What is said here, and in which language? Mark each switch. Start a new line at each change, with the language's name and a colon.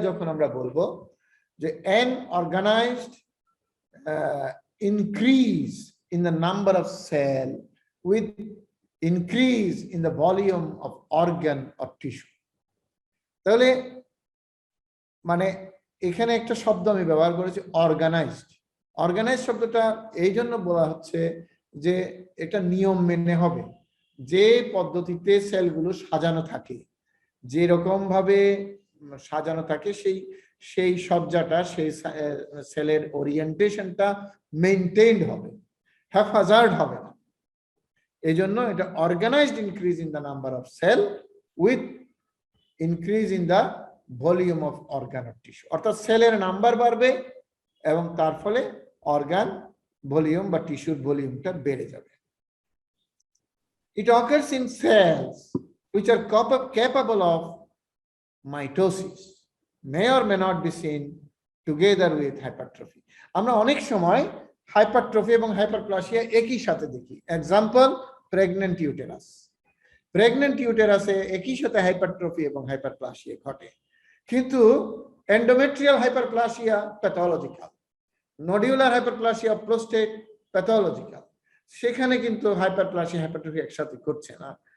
Bangla: যখন আমরা বলবো যে
English: an organized increase in the number of cell with increase in the volume of organ or tissue.
Bangla: তাহলে মানে এখানে একটা শব্দ আমি ব্যবহার করেছি অর্গানাইজড। অর্গানাইজ শব্দটা এই জন্য বলা হচ্ছে যে এটা নিয়ম মেনে হবে, যে পদ্ধতিতে সেলগুলো সাজানো থাকে, যে রকম ভাবে সাজানো থাকে সেই সজ্জাটা, সেই সেলের ওরিয়েন্টেশনটা মেইনটেইনড হবে, হ্যাফাজার্ড হবে না। এই জন্য এটা
English: Organised increase in the number of cell with increase in the volume of organ or tissue.
Bangla: অর্থাৎ সেলের নাম্বার বাড়বে এবং তার ফলে অর্গান ভলিউম বা টিস্যুর ভলিউমটা বেড়ে যাবে।
English: It occurs in cells which are capable of mitosis, may or may not be seen together with hypertrophy.
Bangla: আমরা অনেক সময় হাইপারট্রফি এবং হাইপারপ্লাসিয়া একই সাথে দেখি। Example, pregnant uterus. প্রেগন্যান্ট ইউটেরাসে একই সাথে হাইপারট্রফি এবং হাইপারপ্লাসিয়া ঘটে, কিন্তু endometrial hyperplasia pathological, নডিউলার hyperplasia prostate pathological, সেখানে কিন্তু হাইপারপ্লাসিয়া হাইপারট্রফি একসাথে করছে না।